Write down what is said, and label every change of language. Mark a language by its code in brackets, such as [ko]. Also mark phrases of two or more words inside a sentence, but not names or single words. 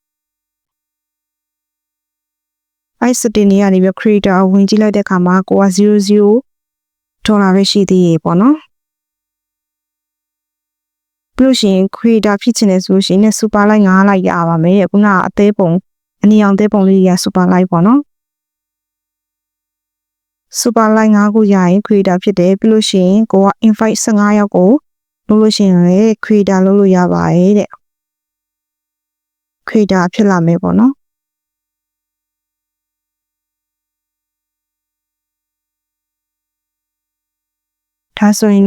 [my] အဲ့ setting တွေကနေပြီး creator ဝင်ကြည့်လိုက်တဲ့အခါမှာကိုက$00 ပဲရှိသေးရေပေါ့နော်ပြီးလို့ရှိရင် creator ဖြစ်ချင်တယ်ဆိုလို့ရှိရင် super like 5 like ရပါမယ်ခုနအသေးပုံအနီအောင်သေးပုံလေးရ super like ပေါ့နော် super like 5 ခုရရင် creator ဖြစ်တယ်ပြီးလို့ရှိရင်ကိုက invite 15ယောက်ကိုလုပ်လို့ရှိရင်လည်း creator လုပ်လို့ရပါတယ်တဲ့ creator ဖြစ်လာမယ်ပေါ့နော်ဒါဆိုရင်